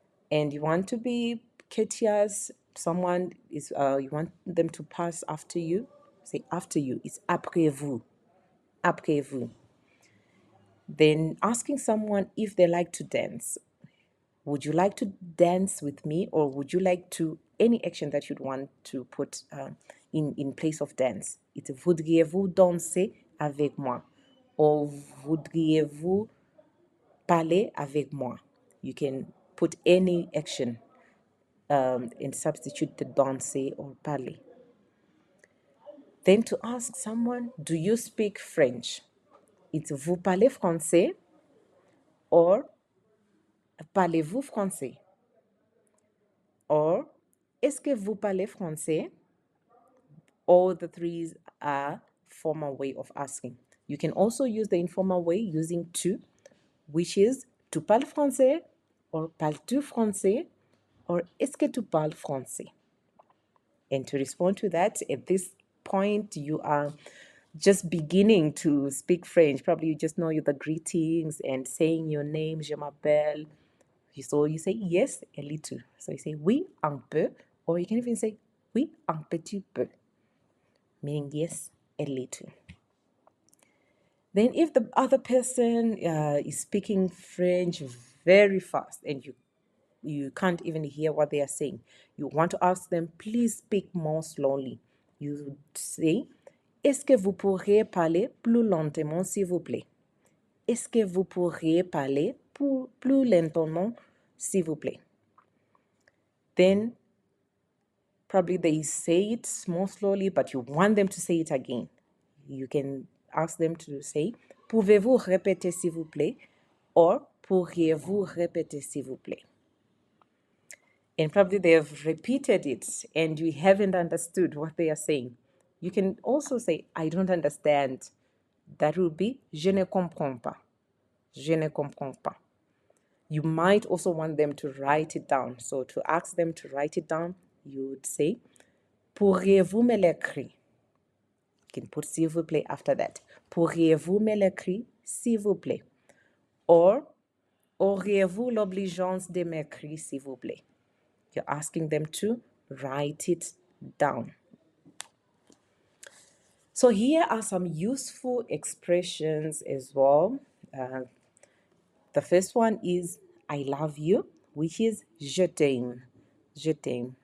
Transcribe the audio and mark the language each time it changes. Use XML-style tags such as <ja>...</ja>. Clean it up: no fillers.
<en>And you want to be courteous, someone is you want them to pass after you, say after you. It's</en> <fr>après vous. Après vous.</fr> <en>Then asking someone if they like to dance. Would you like to dance with me, or would you like to any action that you'd want to put in place of dance?</en> <fr>It's voudriez-vous danser avec moi,</fr> <en>or</en> <fr>voudriez-vous parler avec moi?</fr> <en>You can put any action and substitute the danser or parler. Then to ask someone, do you speak French? It's</en> <fr>vous parlez français</fr> <en>or</en> <fr>parlez-vous français?</fr> <en>Or</en> <fr>est-ce que vous parlez français?</fr> <en>All the three are formal way of asking. You can also use the informal way using tu, which is</en> <fr>tu parles français or parles-tu français or est-ce que tu parles français?</fr> <en>And to respond to that, at this point, you are just beginning to speak French. Probably you just know the greetings and saying your name,</en> <fr>je m'appelle.</fr> <en>So you say yes, a little. So you say</en> <fr>oui, un peu.</fr> <en>Or you can even say</en> <fr>oui, un petit peu.</fr> <en>Meaning yes, a little. Then if the other person is speaking French very fast and you can't even hear what they are saying, you want to ask them, please speak more slowly. You say,</en> <fr>est-ce que vous pourriez parler plus lentement, s'il vous plaît? Est-ce que vous pourriez parler plus lentement, s'il vous plaît?</fr> <en>Then probably they say it more slowly, but you want them to say it again. You can ask them to say,</en> <fr>pouvez-vous répéter, s'il vous plaît?</fr> <en>Or,</en> <fr>pourriez-vous répéter, s'il vous plaît?</fr> <en>And probably they have repeated it and you haven't understood what they are saying. You can also say, I don't understand. That would be,</en> <fr>je ne comprends pas. Je ne comprends pas.</fr> <en>You might also want them to write it down. So to ask them to write it down, you would say,</en> <fr>pourriez-vous me l'écrire?</fr> <en>You can put</en> <fr>s'il vous plaît</fr> <en>after that.</en> <fr>Pourriez-vous me l'écrire, s'il vous plaît? Or, auriez-vous l'obligeance de m'écrire, s'il vous plaît?</fr> <en>You're asking them to write it down. So here are some useful expressions as well. The first one is I love you, which is</en> <fr>je t'aime. Je t'aime.</fr>